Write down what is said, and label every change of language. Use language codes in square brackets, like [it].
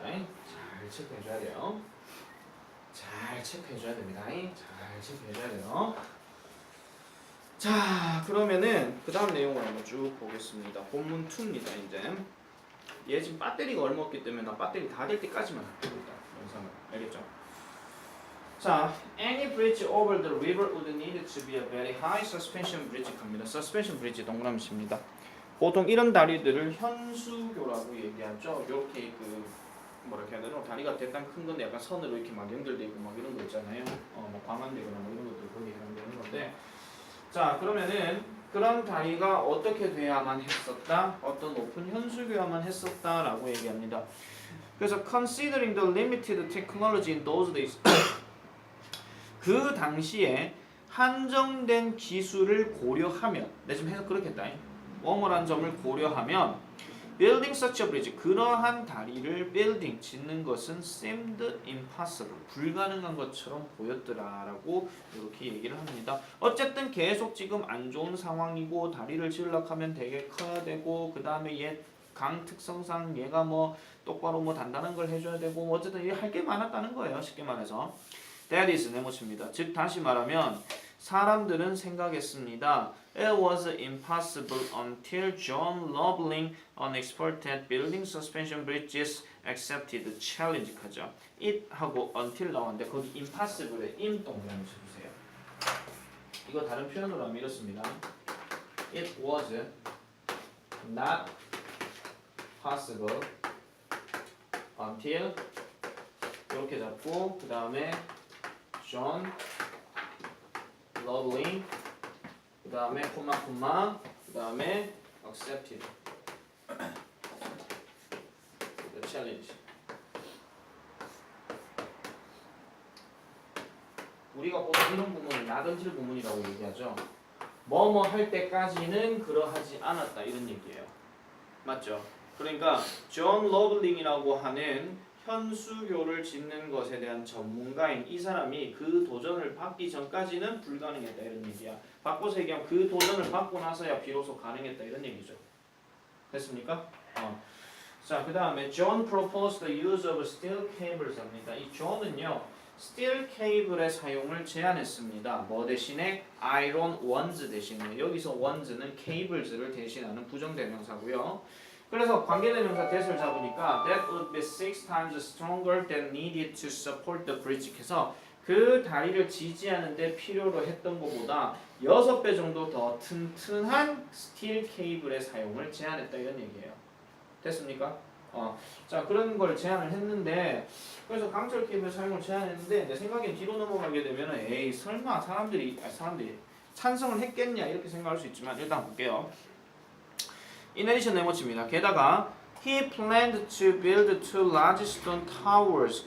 [ko] 잘 체크해 줘야 돼요. 잘 체크해 줘야 됩니다. 잘 체크해 줘야 돼요. 자, 그러면은 그 다음 내용을 한번 쭉 보겠습니다. 본문 2입니다. 이제 얘 지금 배터리가 얼마 없기 때문에 나 배터리 다 될 때까지만 합니다. 영상을 알겠죠? [en] 자, any bridge over the river would need to be a very high suspension bridge [ko] 갑니다. suspension bridge 동그라미입니다. 보통 이런 다리들을 현수교라고 얘기하죠. 이렇게 그 뭐라 해야 되나 다리가 대단 큰 건데 약간 선으로 이렇게 막 연결돼 있고 막 이런 거 있잖아요. 뭐 광안대거나 뭐 이런 것들 거기에 해당되는 건데. 자, 그러면은 그런 다리가 어떻게 돼야만 했었다? 어떤 높은 현수교야만 했었다라고 얘기합니다. 그래서 [en] considering the limited technology in those days [ko] 그 당시에 한정된 기술을 고려하면 내 지금 해석 그렇게 했다. 뭐뭐란 점을 고려하면 [en] building such a bridge [ko] 그러한 다리를 building 짓는 것은 [en] seemed impossible [ko] 불가능한 것처럼 보였더라라고 이렇게 얘기를 합니다. 어쨌든 계속 지금 안 좋은 상황이고 다리를 지으려고 하면 되게 커야 되고 그 다음에 얘 강 특성상 얘가 뭐 똑바로 뭐 단단한 걸 해줘야 되고 뭐 어쨌든 할 게 많았다는 거예요. 쉽게 말해서 [en] that is [ko] 네모칩니다. 즉 다시 말하면 사람들은 생각했습니다. [en] It was impossible until John Loveling, an expert at building suspension bridges, accepted the challenge [ko] 하죠. it 하고 until 나왔는데 거기 impossible에 im 동그라미 쳐주세요. 이거 다른 표현으로 하면 이렇습니다. [en] It was not possible until [ko] 이렇게 잡고 그 다음에 John Loveling 그 다음에 콤마 그 다음에 [en] accepted the challenge. [ko] 우리가 보통 이런 부분을 나던질 부분이라고 얘기하죠. 뭐뭐 할 때까지는 그러하지 않았다 이런 얘기예요. 맞죠? 그러니까 존 러블링이라고 하는 현수교를 짓는 것에 대한 전문가인 이 사람이 그 도전을 받기 전까지는 불가능했다 이런 얘기야. 바꿔서 얘기하면 그 도전을 받고 나서야 비로소 가능했다 이런 얘기죠. 됐습니까? [en] 자, [ko] 그 다음에 [en] John proposed the use of steel cables [ko] 합니다. 이 존은요 steel cable의 사용을 제안했습니다. 뭐 대신에 [en] iron ones [ko] 대신에 여기서 ones는 cables를 대신하는 부정대명사고요. 그래서 관계대명사 that을 잡으니까 [en] that would be 6 times stronger than needed to support the bridge [ko] 해서 그 다리를 지지하는데 필요로 했던 것보다 6배 정도 더 튼튼한 스틸 케이블의 사용을 제한했다 이런 얘기예요. 됐습니까? 자 그런 걸 제한을 했는데 그래서 강철 케이블 사용을 제한했는데 내 생각엔 뒤로 넘어가게 되면 에이 설마 사람들이 찬성을 했겠냐 이렇게 생각할 수 있지만 일단 볼게요. [en] In addition [ko] 네모칩니다. 게다가 [en] he planned to build 2 large stone towers.